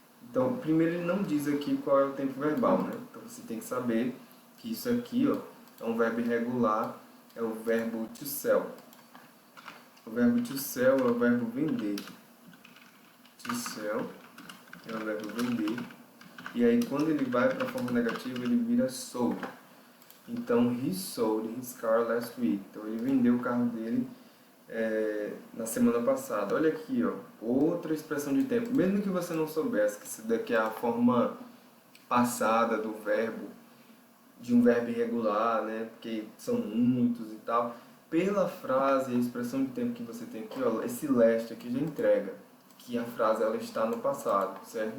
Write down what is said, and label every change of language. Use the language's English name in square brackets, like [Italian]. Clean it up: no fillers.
[Portuguese] Então, primeiro ele não diz aqui qual é o tempo verbal, né? Então você tem que saber que isso aqui, ó, é um verbo irregular, é o verbo to sell. O verbo to sell é o verbo vender. To sell é o verbo vender. E aí quando ele vai para a forma negativa, ele vira sold. [English] Então, he sold his car last week. [Portuguese] Então ele vendeu o carro dele na semana passada. Olha aqui, ó, outra expressão de tempo. Mesmo que você não soubesse que isso daqui é a forma passada do verbo, de um verbo irregular, né? Porque são muitos e tal. Pela frase, a expressão de tempo que você tem aqui, ó, esse last aqui já entrega que a frase ela está no passado, certo?